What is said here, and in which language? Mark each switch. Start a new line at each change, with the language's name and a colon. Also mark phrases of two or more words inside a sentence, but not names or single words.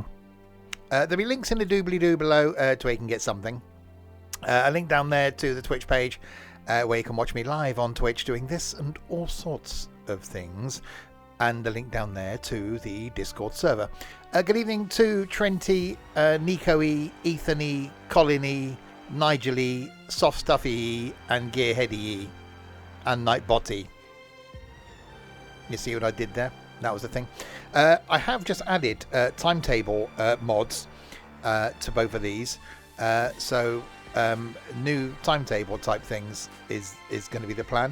English: There'll be links in the doobly-doo below to where you can get something. A link down there to the Twitch page where you can watch me live on Twitch doing this and all sorts of things. And the link down there to the Discord server. Good evening to Trenty, Nico-y, Ethan-y, Colin-y, Nigel-y, Soft Stuffy, and Gearheady-y, and Nightbot-y. You see what I did there? That was the thing. I have just added timetable mods to both of these. So new timetable type things is going to be the plan.